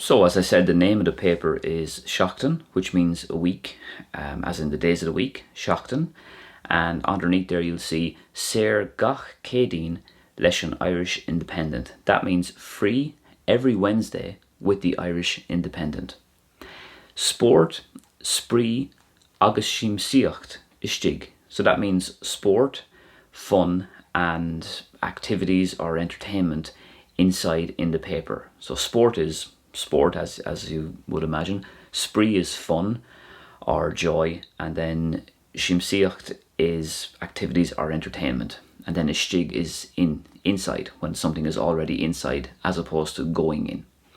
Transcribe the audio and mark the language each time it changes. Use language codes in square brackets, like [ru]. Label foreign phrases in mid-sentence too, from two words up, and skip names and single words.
[en] So as I said, the name of the paper is Seachtain, which means a week, as in the days of the week, Seachtain. And underneath there you'll see [ga] Ser Gach Cédín leis an [en] Irish Independent. That means free every Wednesday with the Irish Independent. [ga] Sport, spree, agus simsíocht istig. [en] So that means sport, fun, and activities or entertainment inside in the paper. So sport is sport, as you would imagine. Spree is fun or joy, and then simsíocht is activities or entertainment, and then istig is inside, when something is already inside as opposed to going in.